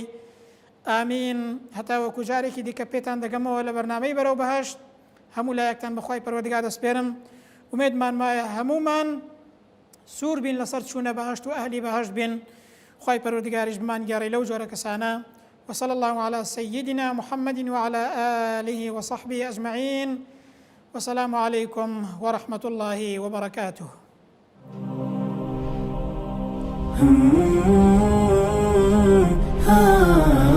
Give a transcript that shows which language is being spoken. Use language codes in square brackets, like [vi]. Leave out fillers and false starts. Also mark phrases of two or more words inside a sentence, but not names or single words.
[ckb] ئامین. هەتا وەکو جارێکی دیکە پێتان دەگەمەوە لە بەرنامەی بەرەو بەهشت هەموو لایەکتان بەخوای پەروەردگار دەسپێرم. ومێدمان وایە هەمومان سوور بین لەسەر چوونە بەهشت و ئەهلی بەهشت بین. خوای پەروەردگاریش بمان گێڕی لەو جۆرە کەسانە. [ar] وصلى الله على سيدنا محمد وعلى آله وصحبه أجمعين. والسلام عليكم ورحمة الله وبركاته.